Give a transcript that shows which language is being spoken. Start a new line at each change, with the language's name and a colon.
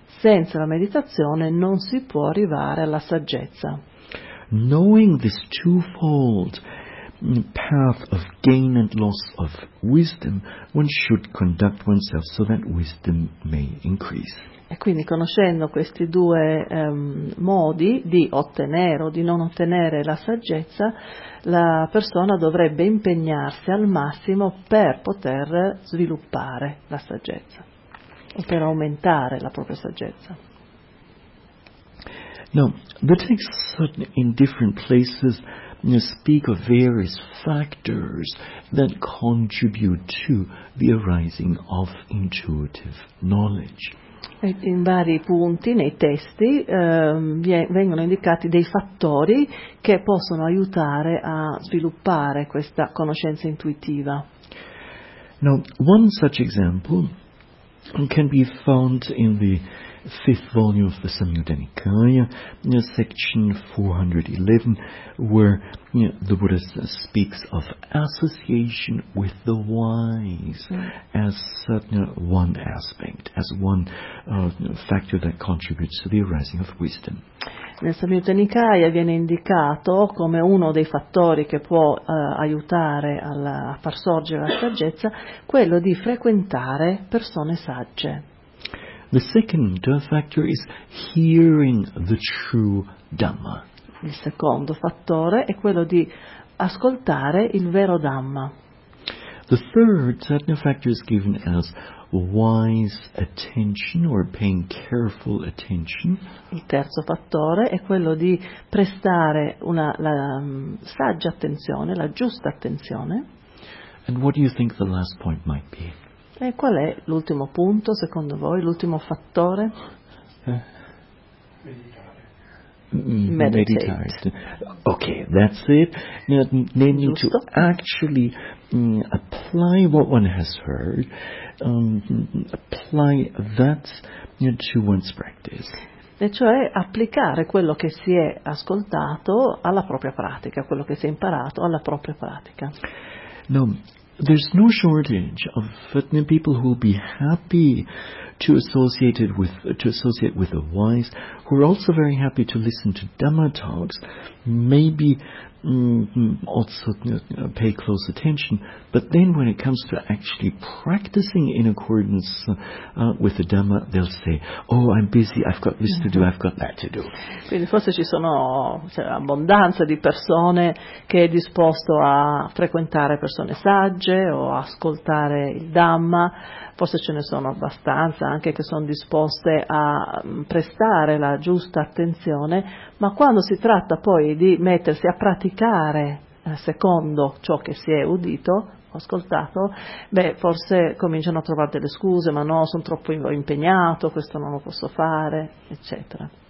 Italian: Senza la meditazione non si può arrivare alla saggezza.
English: Knowing this twofold path of gain and loss of wisdom, one should conduct oneself so that wisdom may increase.
Italian: E quindi conoscendo questi due modi di ottenere o di non ottenere la saggezza, la persona dovrebbe impegnarsi al massimo per poter sviluppare la saggezza. Per aumentare la propria saggezza.
English: Now, the texts in different places speak of various factors that contribute to the arising of intuitive knowledge.
Italian: In vari punti, nei testi, vengono indicati dei fattori che possono aiutare a sviluppare questa conoscenza intuitiva.
English: Now, one such example can be found in the fifth volume of the Samyutta Nikaya, section 411, where the Buddha speaks of association with the wise as one aspect, as one factor that contributes to the arising of wisdom.
Italian: Nel Samyutta Nikaya viene indicato come uno dei fattori che può aiutare a far sorgere la saggezza quello di frequentare persone sagge.
English: The second factor is hearing the true Dhamma.
Italian: Il secondo fattore è quello di ascoltare il vero Dhamma.
English: The third factor is given as wise attention or paying careful attention.
Italian: Il terzo fattore è quello di prestare la saggia attenzione, la giusta attenzione.
English: And what do you think the last point might be?
Italian: E qual è l'ultimo punto, secondo voi, l'ultimo fattore?
English: Meditate. Okay, that's it. Now, namely, to actually apply what one has heard, apply that to one's practice.
Italian: E cioè applicare quello che si è ascoltato alla propria pratica, quello che si è imparato alla propria pratica.
English: No, there's no shortage of people who will be happy to associate with the wise, who are also very happy to listen to Dhamma talks, maybe also pay close attention, but then when it comes to actually practicing in accordance with the Dhamma, they'll say, oh, I'm busy, I've got this to do, I've got that to do.
Italian: Quindi forse ci sono abbondanza di persone che è disposto a frequentare persone sagge o ascoltare il Dhamma. Forse ce ne sono abbastanza anche che sono disposte a prestare la giusta attenzione, ma quando si tratta poi di mettersi a praticare secondo ciò che si è udito, ascoltato, beh, forse cominciano a trovare delle scuse, ma no, sono troppo impegnato, questo non lo posso fare, eccetera.